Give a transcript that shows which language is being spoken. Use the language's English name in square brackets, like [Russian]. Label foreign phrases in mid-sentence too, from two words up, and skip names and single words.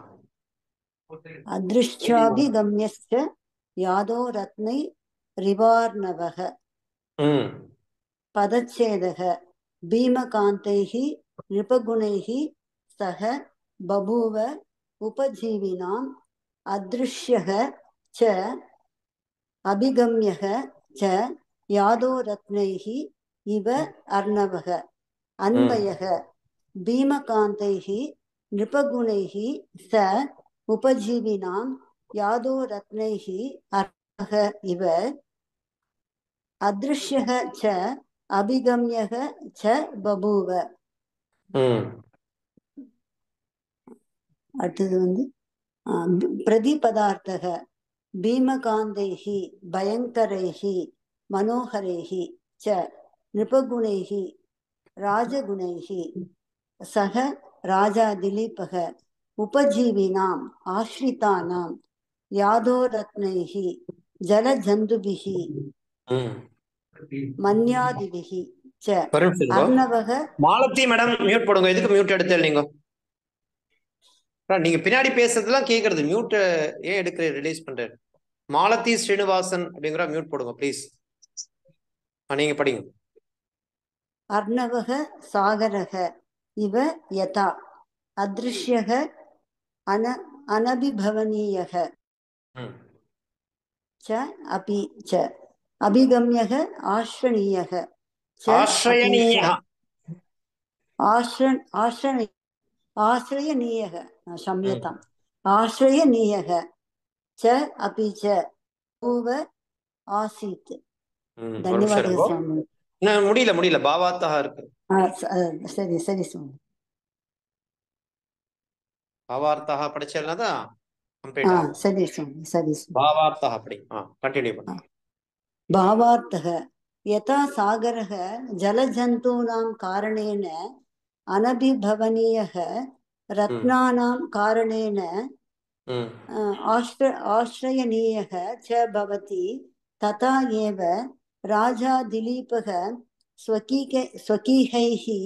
[Sanskrit] अदृश्याभिगम्यश्च यादो रत्नै रिवार्णवः पदच्छेदः भीमकान्तैः नृपगुणैः सः बभूव उपजीविनाम् अदृश्यः च अभिगम्यः च यादो रत्नैः इव अर्णवः अन्वयः भीमकान्तैः नृपगुणैः स उपजीविनां यादो रत्नैः अर्णवः इव अदृश्यः च अभिगम्यः च बभूव. [Tamil] அடுத்தது வந்து [Sanskrit] பிரதிபதார்த்தः भीमकान्तैः भयङ्करैः मनोहरैः च नृपगुणैः राजगुणैः सह राजा दिलीपः उपजीविनाम् आश्रितानां यादोरत्नैः जलजन्तुभिः मन्यादिभिः च अर्णवः. [Tamil] மாலதி மேடம் மியூட் போடுங்க. எதுக்கு மியூட் எடுத்தேன் நீங்க? நீங்க பின்னாடி பேசுறதுலாம் கேக்குறது. மியூட் ஏன் எடுக்கிற ரிலீஸ் பண்றேன். மாலதி ஸ்ரீனிவாசன் அப்படிங்கிற மியூட் போடுங்க ப்ளீஸ். நீங்க படிங்க. [Sanskrit] अर्णवः सागरः इव यथा अदृश्यः अनभिभवनीयः च अपि च अभिगम्यः आश्रयणीयः च आश्रयणीयः क्षम्यताम् आश्रयणीयः च अपि च पूर्व आसीत्. धन्यवादः स्वामी. [Tamil] முடியல பாவார்த்தா இருக்கு. சரி சரி स्वामी. பாவார்த்தா படிச்சேன்னா சரி स्वामी சரி. பாவார்த்தா படி. கண்டினியூ பண்ணு. [Sanskrit] भावार्थः यथा सागरः जलजन्तूनां कारणेन अनभिभवनीयः रत्नानां कारणेन आश्रयणीयः च भवति तथा एव राजा दिलीपः स्वकीयैः